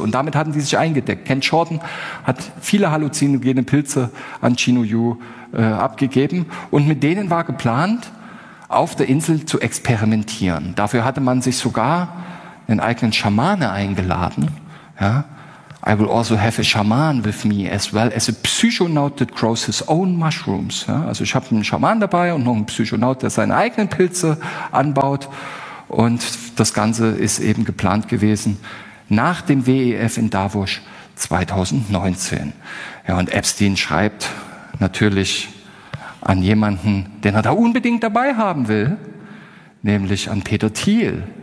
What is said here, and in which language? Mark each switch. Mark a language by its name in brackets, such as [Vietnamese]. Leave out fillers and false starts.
[German] Und damit hatten sie sich eingedeckt. Ken Jordan hat viele halluzinogene Pilze an Chino Yu abgegeben. Und mit denen war geplant, auf der Insel zu experimentieren. Dafür hatte man sich sogar einen eigenen Schamane eingeladen. Ja? [English] I will also have a shaman with me as well as a psychonaut that grows his own mushrooms. [German] Ja? Also ich habe einen Schaman dabei und noch einen Psychonaut, der seine eigenen Pilze anbaut. Und das Ganze ist eben geplant gewesen nach dem WEF in Davos 2019. Ja, und Epstein schreibt natürlich an jemanden, den er da unbedingt dabei haben will, nämlich an Peter Thiel.